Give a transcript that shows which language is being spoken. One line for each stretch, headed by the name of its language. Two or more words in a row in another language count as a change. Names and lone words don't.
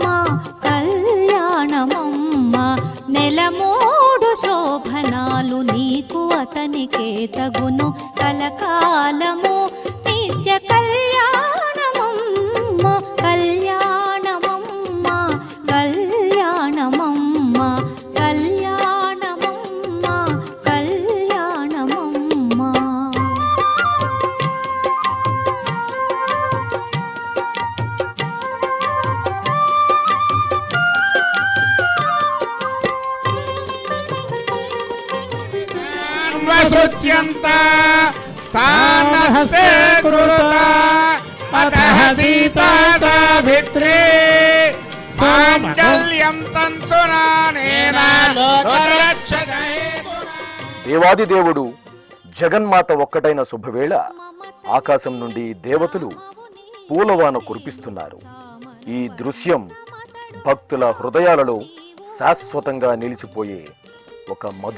Telugu: కళ్యాణమమ్మ నెలమూడు శోభనాలు నీకు అతనికే తగును కలకాలము నిత్య కళ్యాణమమ్మ కళ్యాణమమ్మ కళ్యాణమమ్మ కళ్యాణమమ్మ కళ్యాణమమ్మ.
Sanskrit: वसुच्यन्त तानस्ते कृता अतः सीता सावित्री माङ्गल्यं तन्तुनानेन लोकरक्षकहेतुना.
Telugu: దేవాది దేవుడు జగన్మాత ఒక్కటైన శుభవేళ ఆకాశం నుండి దేవతలు పూలవాన కురిపిస్తున్నారు. ఈ దృశ్యం భక్తుల హృదయాలలో శాశ్వతంగా నిలిచిపోయే ఒక మధుర